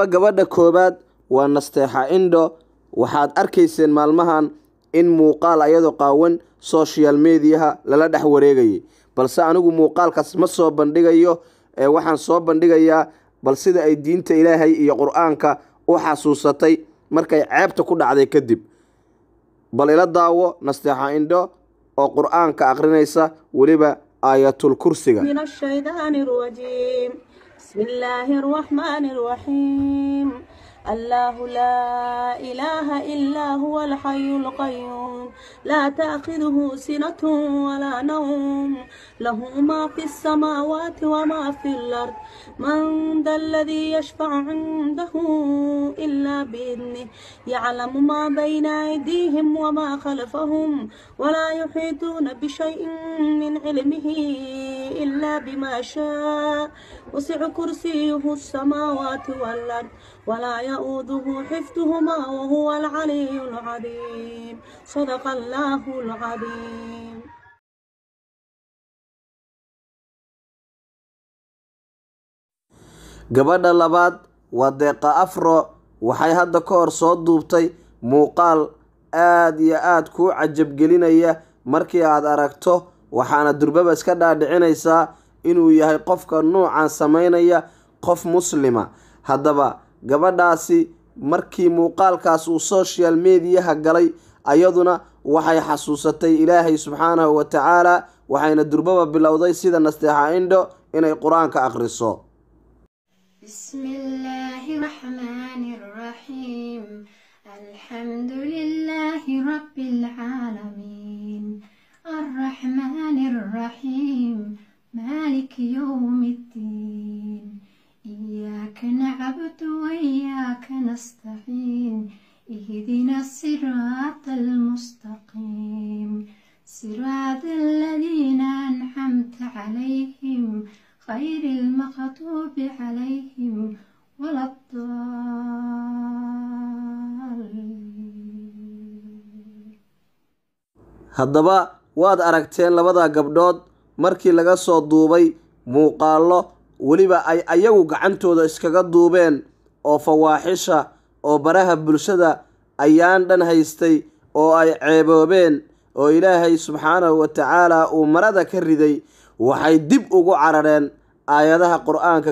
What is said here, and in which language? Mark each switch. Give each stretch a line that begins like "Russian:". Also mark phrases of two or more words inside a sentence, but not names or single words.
Somali: gabadha koobaad waa Nasteexa Indho waxaad arkayseen maalmahan in muuqaal ayado qaawan
English: social media
Somali: lala dhex wareegayay balse anigu muuqaalkaas ma soo bandhigayo waxaan soo bandhigayaa bal sida ay diinta Ilaahay iyo quraanka u xasuusatay markay ceebta ku dhacday kadib bal ila daawo Nasteexa Indho oo quraanka aqrinaysa waliba aayatul kursiga
Arabic: من الشيطان الرجيم بسم الله الرحمن الرحيم الله لا إله إلا هو الحي القيوم لا تأخذه سنة ولا نوم له ما في السماوات وما في الأرض من ذا الذي يشفع عنده إلا بإذنه يعلم ما بين أيديهم وما خلفهم ولا يحيطون بشيء من علمه إلا بما شاء وسع كرسيه السماوات والأرض ولا يؤوده حفظهما وهو العلي العظيم صدق الله العظيم
Somali: gabadha labaad waa Deeqa Afro waxay hadda ka hor soo duubtay muuqaal aad iyo aad ku cajab gelinaya markii aad aragto waxaana durbaba iska dhaadhicinaysaa inuu yahay qofka noocan sameynaya qof muslima haddaba gabadhaasi markii muuqaalkaas uu
English: social media
Somali: galay ayaduna waxay xasuusatay Ilaahay
Arabic: سبحانه وتعالى
Somali: waxayna durbaba bilowday sida Nasteexa Indho inay quraanka aqriso
Arabic: بسم الله الرحمن الرحيم الحمد لله رب العالمين الرحمن الرحيم مالك يوم الدين إياك نعبد وإياك نستعين اهدنا الصراط المستقيم صراط الذين أنعمت عليهم غير المغضوب عليهم ولا الضالين
Somali: haddaba waad aragteen labada gabdhood markii laga soo duubay muuqaalo waliba ay ayagu gacantooda iskaga duubeen oo fawaaxisha oo baraha bulshada ayaan dhan haystay oo ay ceeboobeen oo Ilaahay
Arabic: سبحانه وتعالى
Somali: uu marada ka riday waxay dib ugu carareen aayadaha quraanka